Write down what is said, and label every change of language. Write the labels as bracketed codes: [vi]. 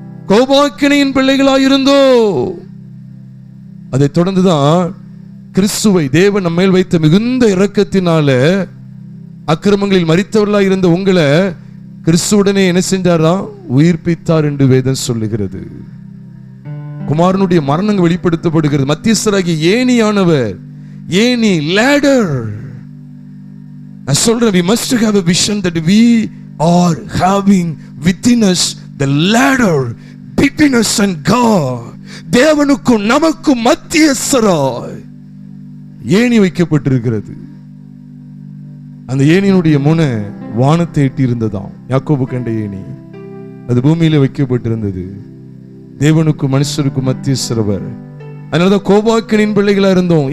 [ta] கோபாக்கினையின் பிள்ளைகளாய் இருந்தோம். அதை தொடர்ந்துதான் கிறிஸ்துவை தேவன் நம்ம மேல் வைத்த மிகுந்த இரக்கத்தினால அக்கிரமங்களில் மரித்தவர்களாய் இருந்த உங்களை கிறிஸ்துவுடனே என்ன செஞ்சாரா? உயிர்ப்பித்தார் என்று வேதம் சொல்லுகிறது. குமாரனுடைய மரணங்கள் வெளிப்படுத்தப்படுகிறது. மத்தியஸ்தராகிய ஏணியானவர், ஏணி, ladder. நான் சொல்றேன், [en] we must have a vision that we are having within us the ladder between us and God. [ta] தேவனுக்கும் நமக்கும் மத்தியஸ்தராய் ஏணி வைக்கப்பட்டிருக்கிறது. அந்த ஏணியினுடைய முனை வானத்தை எட்டி இருந்ததாம். யாக்கோபு கண்ட ஏணி அது பூமியில வைக்கப்பட்டிருந்தது. தேவனுக்கும் மனுஷருக்கும் மத்தியஸ்தரவர். அதனாலதான் கோபாக்கினின் பிள்ளைகளா இருந்தோம்.